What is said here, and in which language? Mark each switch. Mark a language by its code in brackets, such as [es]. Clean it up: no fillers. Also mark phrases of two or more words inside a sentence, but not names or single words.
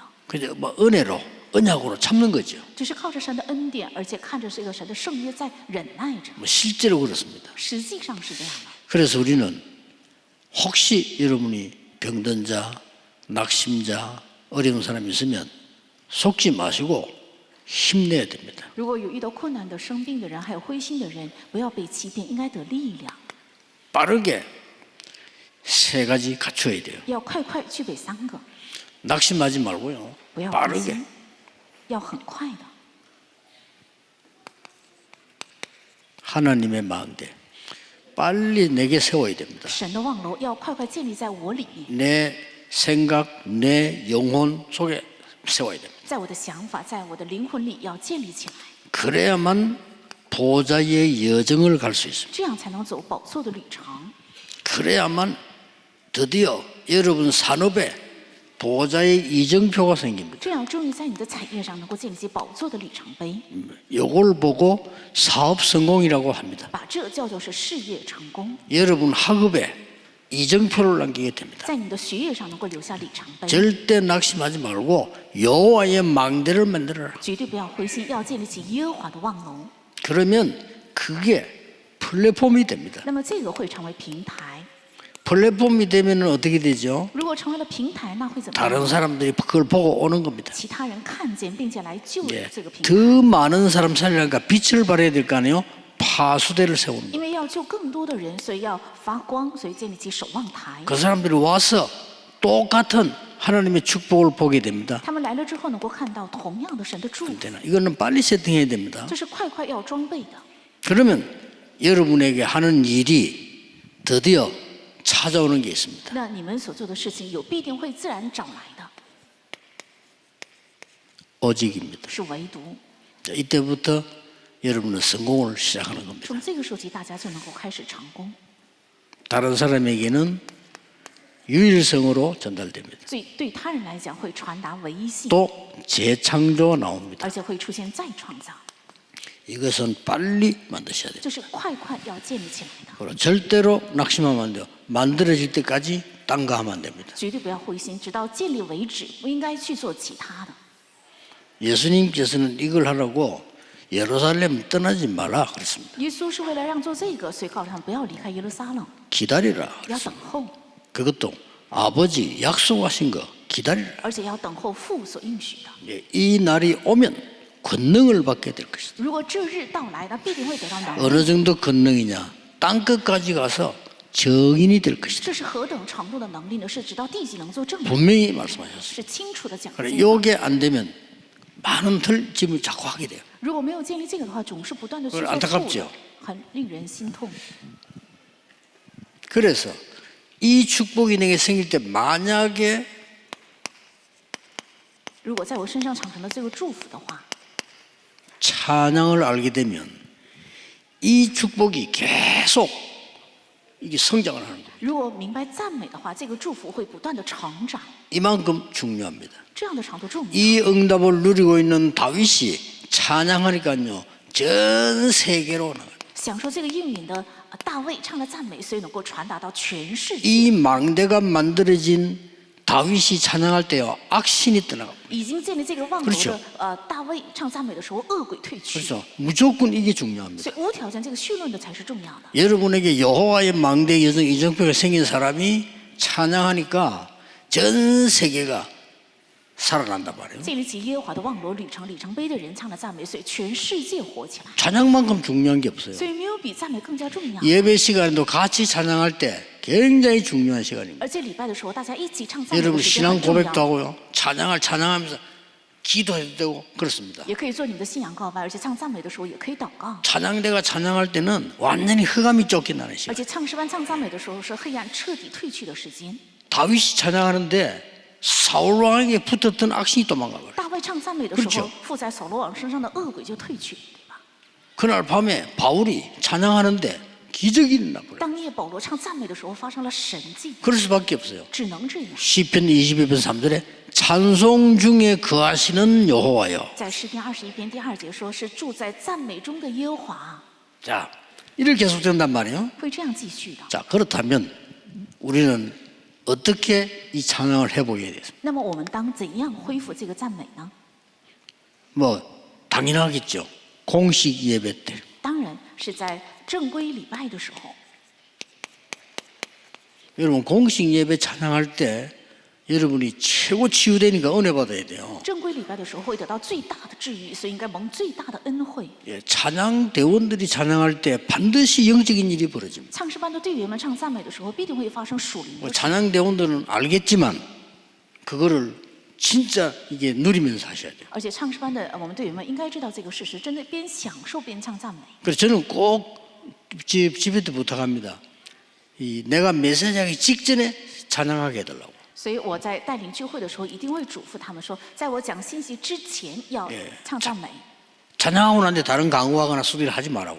[ko] 그냥 뭐 은혜로, 언약으로 참는 거죠. [zh] 只是靠着神的恩典，而且看着这个神的圣约在忍耐着。 [ko] 뭐 실제로 그렇습니다. [zh] 实际上是这样的。 [ko] 그래서 우리는 혹시 여러분이 병든 자, 낙심자, 어려운 사람이 있으면 속지 마시고 힘내야 됩니다. [zh] 如果有遇到困难的、生病的人，还有灰心的人，不要被欺骗，应该得力量， [ko] 빠르게 세 가지 갖춰야 돼요. [zh] 要快具备3个， [ko] 낙심하지 말고요. [zh] 不要灰 [ko] 빠르게. [zh] 心，要很快的。 [ko] 하나님의 마음대 빨리 내게 세워야 됩니다. [zh] 神的望楼要快建立在我里面， [ko] 내 생각, 내 영혼 속에 세워야 됩니다. [zh] 在我的想法，在我的灵魂里要建立起来， [ko] 그래야만 보좌의 여정을 갈 수 있습니다. [zh] 这样才能走宝座的旅程， [ko] 그래야만 드디어 여러분 산업에 보호자의 이정표가 생깁니다. [zh] 这样终于在你的产业上能够建立起宝座的里程碑， [ko] 이걸 보고 사업 성공이라고 합니다. [zh] 把这叫做是事业成功， [ko] 여러분 학업에 이정표를 남기게 됩니다. [zh] 在你的学业上能够留下里程碑。 [ko] 절대 낙심하지 말고 여호와의 망대를 만들어라. [zh] 绝对不要灰心，要建立起耶和华的望楼。 [ko] 그러면 그게 플랫폼이 됩니다. [zh] 那么这个会成为平台。 [ko] 플랫폼이 되면 어떻게 되죠? [zh] 如果成为了平台，那会怎么 [ko] 다른 [zh] 样？ [ko] 사람들이 그걸 보고 오는 겁니다. [zh] 其他人看见并且来救 [ko] 예. [zh] 这个平台。 [ko] 더 많은 사람 살리니까 빛을 발해야 될 거 아니에요? 파수대를 세웁니다. [zh] 因为要救更多的人，所以要发光，所以建立起守望台。 [ko] 그 사람들이 와서 똑같은 하나님의 축복을 보게 됩니다. [zh] 他们来了之后，能够看到同样的神的祝福， [ko] 이거는 빨리 세팅해야 됩니다. [zh] 这是快快要装备的。 [ko] 그러면 여러분에게 하는 일이 드디어 찾아오는 게 있습니다. [zh] 那你们所做的事情，有必定会自然找来的， [ko] 오직입니다. [zh] 是唯独。 [ko] 자, 이때부터 여러분은 성공을 시작하는 겁니다. [zh] 从这个时候起，大家就能够开始成功。 [ko] 다른 사람에게는 유일성으로 전달됩니다. [zh] 所以对他人来讲，会传达唯一性， [ko] 또 재창조가 나옵니다. [zh] 而且会出现再创造。 [ko] 이것은 빨리 만드셔야 돼요. [zh] 这是快快要建立起来的， [ko] 그리고 절대로 낙심하면 안 돼요. 만들어질 때까지 딴 거 하면 안 됩니다. [zh] 绝对不要灰心，直到建立为止，不应该去做其他的。 [ko] 예수님께서는 이걸 하라고 예루살렘 떠나지 마라 그랬습니다. [zh] 耶稣是为了让做这个，所以告诉他们不要离开耶路撒冷， [ko] 기다리라. [zh] 要等候， [ko] 그것도 아버지 약속하신 거 기다리라. [zh] 而且要等候父所应许的。 [ko] 예, 이 날이 오면 권능을 받게 될 것이다. [zh] 如果这日到来，那必定会得到能力。 [ko] 어느 정도 권능이냐? 땅 끝까지 가서 정인이 될 것이다. [zh] 这是何等程度的能力呢？是直到地极能做证明， [ko] 분명히 말씀하셨어요. [zh] 是清楚的讲 [ko] 그래, [zh] 这个。 [ko] 요게 안 되면 많은 틀짐을 자꾸 하게 돼요. [zh] 如果没有建立这个的话，总是不断的去 [ko] 그걸 [zh] 做 [ko] 안타깝죠 [zh] 错的，很令人心痛。 [ko] 그래서 이 축복이 내게 생길 때 만약에 [zh] 如果在我身上产生了这个祝福的话， [ko] 찬양을 알게 되면 이 축복이 계속 이게 성장을 하는 거예요. [zh] 如果明白赞美的话，这个祝福会不断的成长， [ko] 이만큼 중요합니다. [zh] 这样的程度重要。 [ko] 이 응답을 누리고 있는 다윗이 찬양하니까요 전 세계로 나가요. [zh] 享受这个应允的大卫唱的赞美，所以能够传达到全世界。 [ko] 이 망대가 만들어진 다윗이 찬양할 때요 악신이 떠나갑니다. [zh] 已经建立这个望楼 [ko] 그렇죠 [zh] 的大卫唱赞美的时候，恶鬼退去， [ko] 그래서 무조건 이게 중요합니다. [zh] 所以无条件这个绪论的才是重要的。 [ko] 여러분에게 여호와의 망대 여정 이정표가 생긴 사람이 찬양하니까 전 세계가 살아난단 말이에요. [zh] 建立起耶和华的望楼里程碑的人唱的赞美，所以全世界火起来。 [ko] 찬양만큼 중요한 게 없어요. [zh] 所以没有比赞美更加重要。 [ko] 예배 시간에도 같이 찬양할 때 굉장히 중요한 시간입니다. [zh] 而且礼拜的时候，大家一起唱赞美 [ko] 여러분 [zh] 的时间 [ko] 신앙 [zh] 很重 [ko] 고백도 [zh] 要， [ko] 하고요. 찬양하면서 기도해도 되고 그렇습니다. [zh] 也可以做你们的信仰告白，而且唱赞美的时候也可以祷告。 [ko] 찬양대가 찬양할 때는 완전히 흑암이 쫓겨나는 [zh] 而 [ko] 시간. [zh] 且唱诗班唱赞美的时候，是黑暗彻底退去的时间。 [ko] 다윗이 찬양하는데 사울 왕에게 붙었던 악신이 도망가버려요. [zh] 大卫唱赞美的时 [ko] 그렇죠 [zh] 候，附在扫罗王身上的恶鬼就退去，对吧？ [ko] 그날 밤에 바울이 찬양하는데 기적이 일어나버려요. [zh] 当夜保罗唱赞美的时候，发生了神迹， [ko] 그럴 수밖에 없어요. [zh] 只能这样。 [ko] 시편 22편 3절에 찬송 중에 거하시는 여호와여. [zh] 在诗篇21篇第2节说，是住在赞美中的耶和华， [ko] 자, 이렇게 계속된단 말이에요. [zh] 会这样继续的。 [ko] 자, 그렇다면 우리는 어떻게 이 찬양을 해보게 됐습니까? [zh] 那么我们当怎样恢复这个赞美呢？ [ko] 뭐 당연하겠죠. 공식 예배 때. [zh] 当然是在正规礼拜的时候。 [ko] 여러분 공식 예배 찬양할 때 여러분이 최고 치유되니까 은혜 받아야 돼요. [zh] 正规礼拜的时候会得到最大的治愈，所以应该蒙最大的恩惠。 [ko] 예, 찬양 대원들이 찬양할 때 반드시 영적인 일이 벌어집니다. [zh] 唱诗班的队员们唱赞美的时候，必定会发生属灵 [ko] 뭐 [zh] 的。 [ko] 찬양 대원들은 알겠지만 그거를 진짜 이게 누리면서 하셔야 돼요. [zh] 而且唱诗班的我们队员们应该知道这个事实，真的边享受边唱赞美。 [ko] 그래서 저는 꼭 집에 때 부탁합니다. 이 내가 메시지하기 직전에 찬양하게 해달라고. [zh] 所以我在带领聚会的时候，一定会嘱咐他们说，在我讲信息之前要唱赞美。 [ko] 찬양하고 난 뒤에 다른 강구하거나 수비를 하지 말라고요.